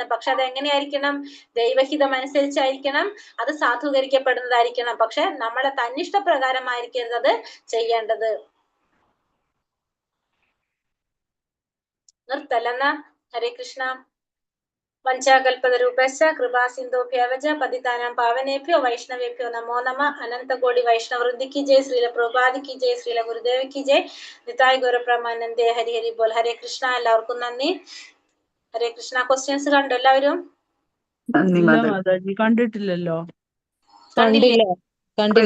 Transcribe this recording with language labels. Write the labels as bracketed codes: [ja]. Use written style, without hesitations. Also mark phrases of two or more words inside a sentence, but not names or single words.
[ml] പക്ഷെ അത് എങ്ങനെയായിരിക്കണം, ദൈവഹിതം അനുസരിച്ചായിരിക്കണം, അത് സാധൂകരിക്കപ്പെടുന്നതായിരിക്കണം. പക്ഷെ നമ്മളെ തന്നിഷ്ടപ്രകാരമായിരിക്കരുത് അത് ചെയ്യേണ്ടത്. നിർത്തല്ലെന്നാ. ഹരേ കൃഷ്ണ. [sa] പഞ്ചാകൽപതരൂപശ്ച കൃപാ സിന്ധുഭ്യവച പതിതാനാം പാവനേഭ്യോ വൈഷ്ണവേഭ്യോ നമോ നമ. അനന്തകോടി വൈഷ്ണവൃന്ദി കി ജയ്. ശ്രീല പ്രഭുപാദി കി ജയ്. ശ്രീല ഗുരുദേവ കി ജയ്. നിതായ് ഗൗരപ്രമാനന്ദേ. ഹരി ഹരി ബോൽ. ഹരേ കൃഷ്ണ. [ml] എല്ലാവർക്കും നന്ദി. ഹരേ കൃഷ്ണ. ക്വസ്റ്റ്യൻസ് കണ്ടോ എല്ലാവരും? നന്ദി ഇല്ല മാതാജി. മാതാജി, കണ്ടിട്ടില്ലല്ലോ. കണ്ടില്ല.